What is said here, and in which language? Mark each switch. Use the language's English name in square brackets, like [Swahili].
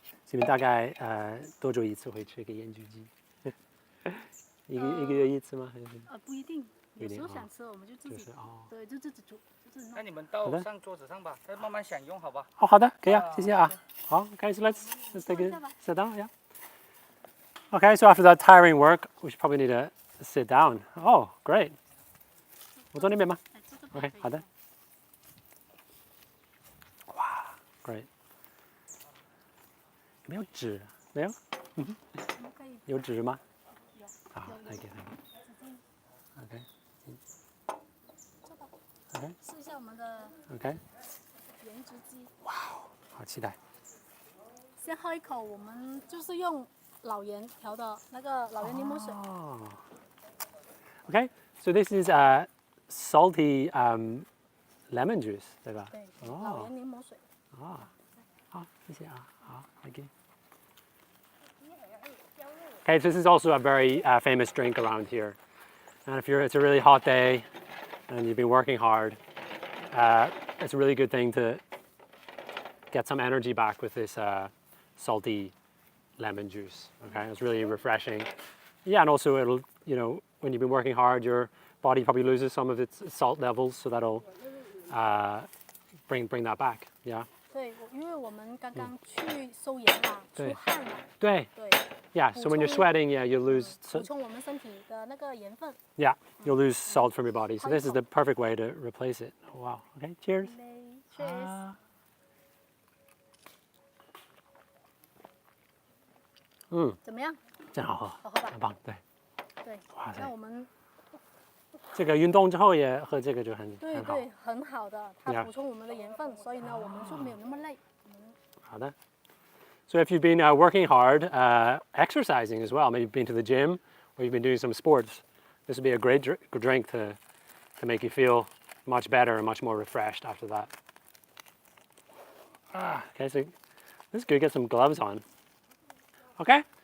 [Chinese] 你们大概多久一次会吃一个盐焗鸡？一个月一次吗？还是？不一定，有时候想吃我们就自己，对，就自己煮，就自己弄。那你们到上桌子上吧，再慢慢享用，好吧？好的，可以啊，谢谢啊。好， [English] Okay, so let's take a sit down, yeah. Okay, so after that tiring work, we should probably need to sit down. Oh, great. [Chinese] 我坐那边吗 ？OK， 好的。 [English] 哇 ，Great。 [Chinese] 没有纸，没有？有纸吗？有。好，来给他。 [English] OK。OK。 [Chinese] 试一下我们的。 [English] OK。 [Chinese] 盐原汁鸡。哇，好期待。先喝一口，我们就是用老盐调的那个老盐柠檬水。 [English] Oh. Okay, so this is salty lemon juice, [Chinese] 对吧？对，哦老盐柠檬水。好，谢谢啊，好， [English] thank you. Okay, so this is also a very famous drink around here. And if it's a really hot day and you've been working hard, it's a really good thing to get some energy back with this salty lemon juice. Okay, it's really refreshing. Yeah, and also it'll, when you've been working hard, your body probably loses some of its salt levels, so that'll bring that back. Yeah. [Chinese] 对，因为我们刚刚去收盐嘛，出汗嘛。对。对。 [English] Yeah, so when you're sweating, yeah, you lose. [Chinese] 补充我们身体的那个盐分。 [English] Yeah, you'll lose salt from your body. So this is the perfect way to replace it. Oh, wow. Okay, cheers. Cheers. [Chinese] 怎么样？真好喝，好喝吧？很棒，对。对。哇塞。那我们这个运动之后也喝这个就很好。对，很好的，它补充我们的盐分，所以呢，我们就没有那么累。好的。 [English] So if you've been working hard, exercising as well, maybe you've been to the gym or you've been doing some sports, this would be a great drink to make you feel much better and much more refreshed after that. Okay, so this is good. Get some gloves on. Okay?